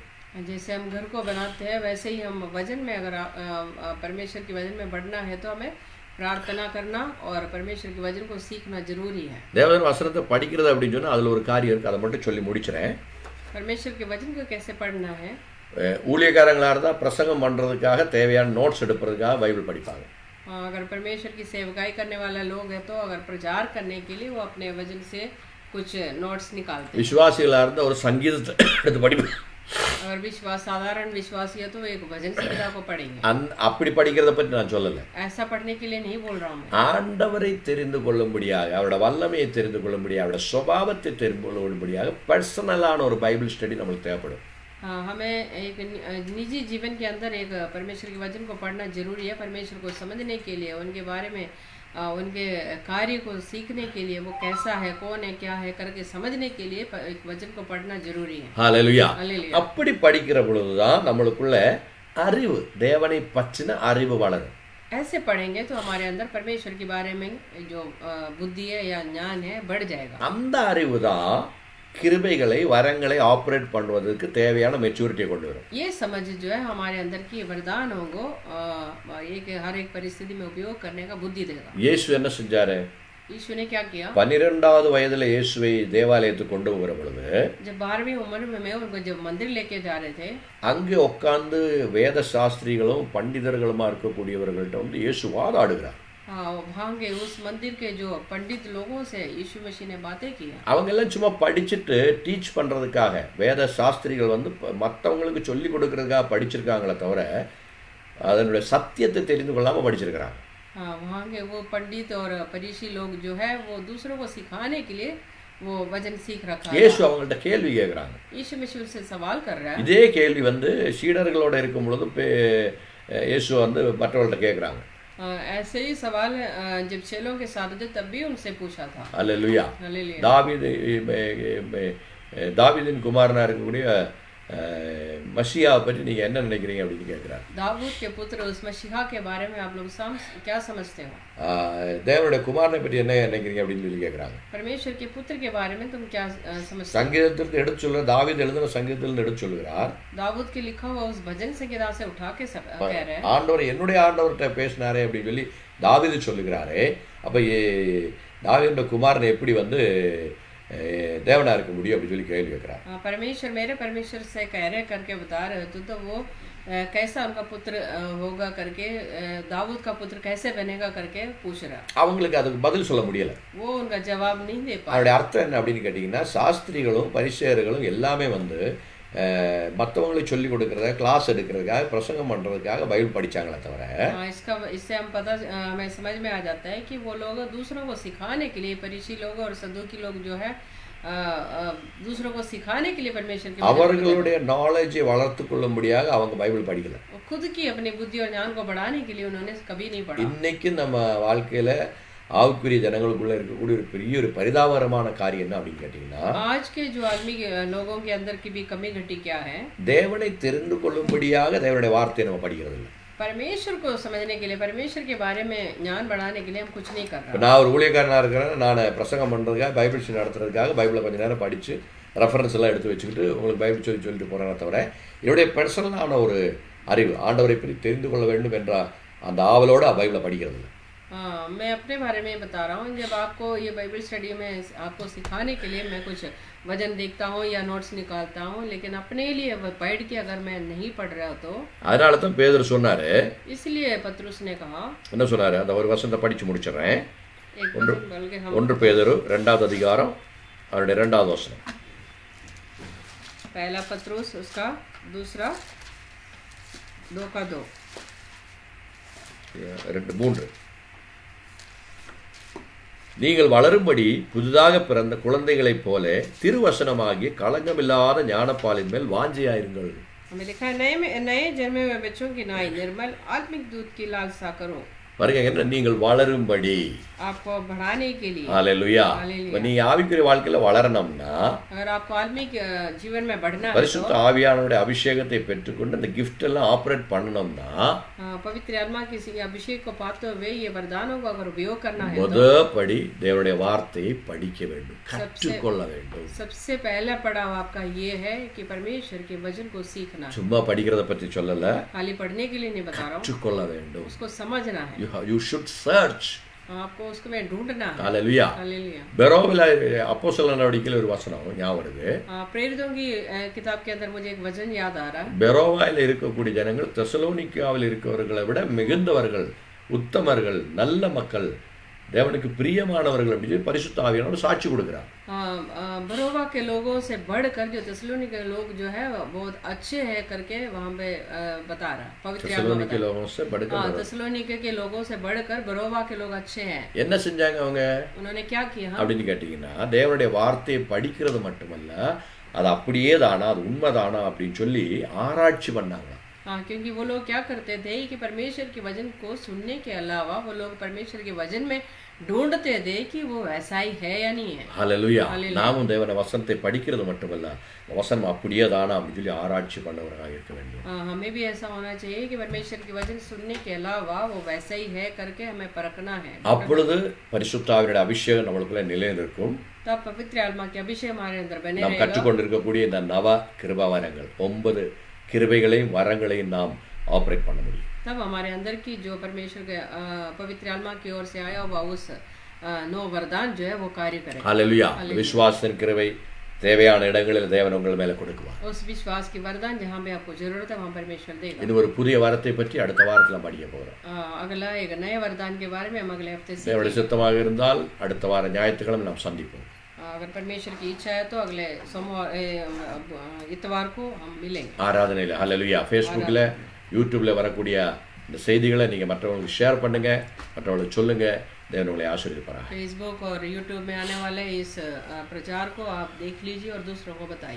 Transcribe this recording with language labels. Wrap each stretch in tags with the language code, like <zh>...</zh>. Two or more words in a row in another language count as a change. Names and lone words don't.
<hi>जैसे हम घर को बनाते हैं वैसे ही हम वचन में, अगर परमेश्वर के वचन में बढ़ना है तो हमें प्रार्थना करना और परमेश्वर के वचन को सीखना जरूरी है.</hi> <ta>தேவனுடைய வசனத்தை படிக்கிறது அப்படின்னு சொன்னா அதுல ஒரு காரியம் இருக்கு, அதை மட்டும் சொல்லி முடிச்சிறேன்.</ta> <hi>परमेश्वर के वचन को कैसे पढ़ना है?</hi> <ta>ஊழியக்காரங்களா இருந்தா பிரசங்கம் பண்றதுக்காக தேவையான நோட்ஸ் எடுக்கிறதுக்காக பைபிள் படிப்பாங்க.</ta> <hi>अगर परमेश्वर की सेवकाई करने वाला लोग है तो अगर प्रचार करने के लिए वो अपने वचन से कुछ नोट्स निकालते हैं.</hi> <ta>விசுவாசிகளா இருந்தா ஒரு சங்கீதத்தை எடுத்து படிப்பாங்க.</ta> <hi>अगर साधारण विश्वासी है तो एक भजन संहिता को पढ़ेंगे.</hi> <ta>அப்படி படிக்கிறத பத்தி நான் சொல்லல.</ta> <hi>ऐसा पढ़ने के लिए नहीं बोल रहा हूं.</hi> <ta>ஆண்டவரை தெரிந்து கொள்ளும்படியாக, அவருடைய வல்லமையை தெரிந்து கொள்ளும்படியாக, அவருடைய சுபாவத்தை தெரிந்து கொள்ளும்படியாக பர்சனலான ஒரு</ta> <en>Bible study</en> <ta>நமக்கு தேவைப்படும்.</ta> <hi>हमें एक निजी जीवन के अंदर एक परमेश्वर के वचन को पढ़ना जरूरी है. परमेश्वर को समझने के लिए, उनके बारे में, उनके कार्य को सीखने के लिए, वो कैसा है, कौन है, क्या है करके समझने के लिए एक वचन को पढ़ना जरूरी है.</hi> <ta>ஹல்லேலூயா. அப்படி படிக்கிற பொழுதுதான் நம்மளுக்குள்ள அறிவு, தேவனை பற்றின அறிவு வளரும்.</ta> <hi>ऐसे पढ़ेंगे तो हमारे अंदर परमेश्वर के बारे में जो बुद्धि है या ज्ञान है बढ़ जाएगा.</hi> <ta>அந்த அறிவு தான் கிருபைகளை, வரங்களை ஆப்ரேட் பண்ணுவதற்கு தேவையான மெச்சூரிட்டியை கொண்டு வரும்.</ta> <hi>ये समझ जो है हमारे अंदर की वरदानों को हर एक परिस्थिति में उपयोग करने का बुद्धि देगा.</hi> <ta>இயேசு என்ன செஞ்சாரு?</ta> <hi>यीशु ने क्या किया?</hi> <ta>12வது வயதுல இயேசுவை தேவாலயத்துக்கு கொண்டு போகிற பொழுது,</ta> <hi>जब 12वीं उम्र में उनको जब मंदिर लेके जा रहे थे,</hi> <ta>அங்கே உட்கார்ந்து வேத சாஸ்திரிகளும் பண்டிதர்களுமா இருக்கக்கூடியவர்கள்ட்ட வந்து இயேசு வாதாடுகிறார்.</ta> <hi>वहाँ के उस मंदिर के जो पंडित लोगों से यीशु मसीह ने बातें की.</hi> <ta>அவங்க எல்லாம் சும்மா படிச்சுட்டு டீச் பண்றதுக்காக, வேத சாஸ்திரிகள் வந்து மற்றவங்களுக்கு சொல்லி கொடுக்கறதுக்காக படிச்சிருக்காங்களே தவிர அதனுடைய சத்தியத்தை தெரிந்து கொள்ளாமல் படிச்சிருக்கிறாங்க.</ta> <hi>हाँ, वहाँ के वो पंडित और फरीसी लोग जो है वो दूसरों को सिखाने के लिए वो वचन सीख रखा है।</hi> <ta>இயேசு அவங்கள்ட்ட கேள்வி கேட்குறாங்க.</ta> <hi>यीशु मसीह से सवाल कर रहा है।</hi> <ta>இதே கேள்வி சீடர்களோட இருக்கும் பொழுது இயேசு மற்றவர்கள்ட்ட கேட்குறாங்க.</ta> <hi>ऐसे ही सवाल जब चेलों के साथ थे तब भी उनसे पूछा था।</hi> <ta>அல்லேலூயா.</ta> <hi>हालेलुया।</hi> <ta>தாவீதின் குமாரனா இருக்கக்கூடிய மசியாவை பற்றி நீங்க என்ன நினைக்கிறீங்க அப்படின்னு கேட்கிறார்.</ta> <hi>दाऊद के पुत्र उस मसीहा के बारे में आप लोग क्या समझते हो?</hi> <ta>தேவனுடைய குமாரனை பற்றி என்ன நினைக்கிறீங்க அப்படின்னு சொல்லி கேட்கிறாங்க.</ta> <hi>परमेश्वर के पुत्र के बारे में तुम क्या समझते हो?</hi> <ta>சங்கீதத்திலிருந்து எடுத்து சொல்ற தாவீது எழுதின சங்கீதத்திலிருந்து எடுத்து சொல்கிறார்.</ta> <hi>दाऊद के लिखा हुआ उस भजन संहिता से उठा के कह रहे हैं,</hi> <ta>ஆண்டவர் என்னுடைய ஆண்டவர்கிட்ட பேசினாரே அப்படின்னு சொல்லி தாவீது சொல்லுகிறாரே. அப்ப தாவீதுடைய குமாரனை எப்படி தேவனா இருக்க முடியும் அப்படின்னு சொல்லி கேள்வி கேட்கிறார்.</ta> <hi>परमेश्वर मेरे परमेश्वर से कह रहे करके बता रहे हो तो वो कैसा उनका पुत्र होगा करके दाऊद का पुत्र कैसे बनेगा करके पूछ रहा.</hi> <ta>அவங்களுக்கு அதுக்கு பதில் சொல்ல முடியல.</ta> <hi>वो उनका जवाब नहीं दे पाए.</hi> <ta>அதோட அர்த்தம் என்ன அப்படின்னு கேட்டீங்கன்னா, சாஸ்திரிகளும் பரிசேயர்களும் எல்லாமே மற்றவங்களை சொல்லி கொடுக்கறத கிளாஸ் எடுக்கிறதுக்காக பிரசங்கம் பண்றதுக்காக பைபிள் படிச்சாங்களே தவிர,</ta> <hi>इससे हम पता हमें समझ में आ जाता है कि वो लोग दूसरों को सिखाने के लिए फरीसी लोग और सदूकी लोग जो है दूसरों को सिखाने के लिए परमेश्वर के</hi> <ta>அவர்களுடைய நாலேஜை வளர்த்து கொள்ளும்படியாக அவங்க பைபிள் படிக்கல.</ta> <hi>खुद की अपनी बुद्धि और ज्ञान को बढ़ाने के लिए उन्होंने कभी नहीं पढ़ा.</hi> <ta>இன்னைக்கு நம்ம வாழ்க்கையில ஆவிக்குரிய ஜனங்களுக்குள்ள இருக்கக்கூடிய ஒரு பெரிய ஒரு பரிதாபகரமான காரியம் என்ன அப்படின்னு கேட்டீங்கன்னா,</ta> <hi>आज के जो आदमी लोगों के अंदर की भी कमी घटी क्या है?</hi> <ta>தேவனை தெரிந்து கொள்ளும்படியாக தேவனுடைய வார்த்தையை நம்ம படிக்கிறது இல்லை.</ta> <hi>परमेश्वर को समझने के लिए, परमेश्वर के बारे में ज्ञान बढ़ाने के लिए हम कुछ नहीं कर रहे.</hi> <ta>நான் ஒரு ஊழியக்காரனா இருக்கிறேன், நான் பிரசங்கம் பண்றதுக்காக</ta> <en>Bible study</en> <ta>நடத்துறதுக்காக பைபிளை கொஞ்ச நேரம் படிச்சு ரெஃபரன்ஸ் எல்லாம் எடுத்து வச்சுக்கிட்டு உங்களுக்கு பைபிள் சொல்லிட்டு போறேனே தவிர, என்னுடைய பர்சனலான ஒரு அறிவு ஆண்டவரை பற்றி தெரிந்து கொள்ள வேண்டும் என்ற அந்த ஆவலோட பைபிளை படிக்கிறது இல்லை.</ta> <hi>मैं अपने बारे में बता रहा हूँ. जब आपको ये</hi> <en>Bible study</en> <hi>में आपको सिखाने के लिए मैं कुछ वजन देखता हूँ या नोट्स निकालता हूँ, लेकिन अपने लिए पढ़ के अगर मैं नहीं पढ़ रहा तो</hi> <ta>அதனால தான் பேதுரு சொன்னாரு.</ta> <hi>इसलिए पत्रुस ने कहा,</hi> <ta>என்ன சொன்னாரு? அந்த ஒரு வசனத்தை படிச்சு முடிச்சிடுறேன்.</ta> <hi>एक वचन बल्कि हम</hi> <ta>1 பேதுரு 2வது அதிகாரம் அவருடைய 2வது வசனம்.</ta> <hi>पहला पत्रुस उसका दूसरा 2:2</hi> <ta>3 நீங்கள் வளரும்படி புதிதாக பிறந்த குழந்தைகளைப் போல திருவசனமாகிய களங்கமில்லாத ஞானப்பாலின் மேல் வாஞ்சையாயிருங்கள்.</ta> <hi>हमें लिखा है, नए जन्मे हुए बच्चों की नाई निर्मल आत्मिक दूध की लालसा करो.</hi> <ta>பாருங்க, என்ன நீங்கள் வளரும்படி,</ta> <hi>आपको बढ़ाने के लिए.</hi> <ta>ஹalleluya. நீங்க ஆவிக்குரிய வாழ்க்கையில வளரணும்னா,</ta> <hi>अगर आपको आत्मिक जीवन में बढ़ना है,</hi> <ta>பரிசுத்த ஆவியானவருடைய அபிஷேகத்தை பெற்றுக்கொண்டு அந்த gift எல்லாம் ஆபரேட் பண்ணணும்னா,</ta> <hi>पवित्र आत्मा के अभिषेक को पाते हुए ये वरदानों का अगर उपयोग करना है</hi> <ta>முதற்படி தேவனுடைய வார்த்தையை படிக்க வேண்டும், கற்றுக்கொள்ள வேண்டும்.</ta> <hi>सबसे पहला पड़ाव आपका ये है कि परमेश्वर के वचन को सीखना.</hi> <ta>சும்மா படிக்கிறத பத்தி சொல்லல,</ta> <hi>खाली पढ़ने के लिए नहीं बता रहा हूँ,</hi> <ta>கற்றுக்கொள்ள வேண்டும்.</ta> <hi>उसको समझना है.</hi> <en>You should search.</en> <hi>आपको उसको में ढूंढना है. हालेलुया. हालेलुया.</hi> <ta>பெரோவில அப்போஸ்தலர் நடவடிக்கையில ஒரு வசனம் ஞாபகம் வருது.</ta> <hi>प्रेरितों की किताब के अंदर मुझे एक वचन याद आ रहा है.</hi> <ta>பெரோவாயில இருக்கக்கூடிய ஜனங்கள் தெசலோனிக்காவில் இருக்கவர்களை விட மிகுந்தவர்கள், உத்தமர்கள், நல்ல மக்கள், தேவனுக்கு பிரியமானவர்கள் அப்படின்னு சொல்லி பரிசுத்த ஆவியானவர் சாட்சி கொடுக்கிறார்.</ta> <hi>बरोवा के लोगों से बढ़कर जो तेसलोनिके के लोग जो है बहुत अच्छे हैं करके वहाँ पे बता रहा. पवित्र தெசலோனிக்கே लोगों से बढ़कर, तेसलोनिके के लोगों से बढ़कर बरोवा के लोग अच्छे हैं.</hi> <ta>என்ன செஞ்சாங்க அவங்க?</ta> <hi>उन्होंने क्या किया</hi> <ta>அப்படின்னு கேட்டீங்கன்னா, தேவனுடைய வார்த்தையை படிக்கிறது மட்டுமல்ல, அது அப்படியே தானா, அது உண்மைதானா அப்படின்னு சொல்லி ஆராய்ச்சி பண்ணாங்க.</ta> <hi>हाँ, क्योंकि वो लोग क्या करते थे कि परमेश्वर के वचन को सुनने के अलावा वो लोग परमेश्वर के वचन में ढूंढते थे कि वो वैसा ही है या नहीं है.</hi> <ta>ஹalleluya. நாமும் தேவனுடைய வசனத்தை படிக்கிறது மட்டுமல்ல, வசனம் அப்படியே தானா அப்படின்னு சொல்லி ஆராய்ச்சி பண்ணவராக இருக்க வேண்டும்.</ta> <hi>हमें भी ऐसा होना चाहिए कि परमेश्वर के वचन सुनने के अलावा वो वैसा ही है करके हमें परखना है.</hi> <ta>அப்பொழுது பரிசுத்த ஆவியுடைய அபிஷேகம் நமக்குள்ள நிலைநிற்கும்.</ta> <hi>तब पवित्र आत्मा के अभिषेक हमारे अंदर बने</hi> <ta>நாம்</ta> <hi>रहेगा.</hi> <ta>கற்றுக்கொண்டிருக்கக்கூடிய இந்த நவ கிருபாவரங்கள் 9 கிருபைகளையும் வரங்களையும் நாம் ஆபரேட் பண்ண முடியும்.</ta> <hi>तब हमारे अंदर की जो परमेश्वर के पवित्र आत्मा की ओर से आया हुआ उस 9 वरदान जो है वो कार्य करेगा.</hi> <ta>ஹalleluya. விசுவாசத்தின் கிருபை தேவையான இடங்களில் தேவன் உங்கள் மேல கொடுக்குவார்.</ta> <hi>उस विश्वास की वरदान जहाँ पे आपको जरूरत है वहाँ परमेश्वर देगा.</hi> <ta>இது ஒரு புதிய வரத்தை பற்றி அடுத்த வாரத்துல படிக்க போறோம்.</ta> <hi>अगला एक नए वरदान के बारे में हम अगले हफ्ते से,</hi> <ta>தேவனுடைய சித்தமாக இருந்தால் அடுத்த வார ஞாயிற்றுக்கிழமை நாம் சந்திப்போம்.</ta> <hi>अगर परमेश्वर की इच्छा है तो अगले सोमवार इतवार को हम मिलेंगे</hi> <ta>ஆராதனையில். ஹalleluya. ஃபேஸ்புக்கில் யூடியூப்ல வரக்கூடிய இந்த செய்திகளை நீங்கள் மற்றவங்களுக்கு ஷேர் பண்ணுங்க, மற்றவங்களுக்கு சொல்லுங்க. தேவன் உங்களை ஆசீர்வதிப்பாராக.</ta> <hi>फेसबुक और यूट्यूब में आने वाले इस प्रचार को आप देख लीजिए और दूसरों को बताइए.</hi>